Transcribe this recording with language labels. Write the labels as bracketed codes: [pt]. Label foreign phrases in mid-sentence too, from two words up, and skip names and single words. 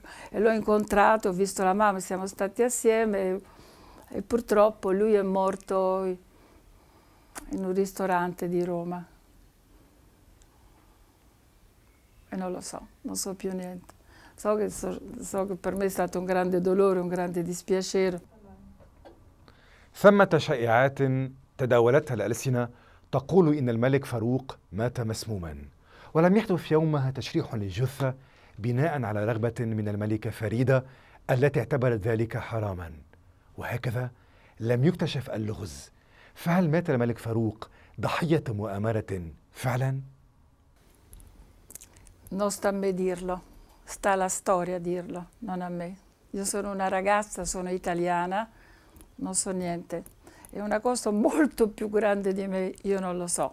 [it] E l'ho incontrato, ho visto la mamma, siamo stati assieme e purtroppo lui è morto in un ristorante di Roma. E non lo so, non so più niente. So che per me è stato un grande dolore, un grande dispiacere. [ar] ثمة شائعات تداولتها الألسنة تقول إن الملك فاروق مات مسموما، ولم يحدث يومها تشريح للجثة بناء على رغبة من الملكة فريدة التي اعتبرت ذلك حراما، وهكذا لم يكتشف اللغز. فهل مات الملك فاروق ضحية مؤامرة فعلا؟ [it] Non sta a me dirlo, sta alla storia a dirlo, non a me. Io sono una ragazza, sono italiana, non so niente. È una cosa molto più grande di me, io non lo so.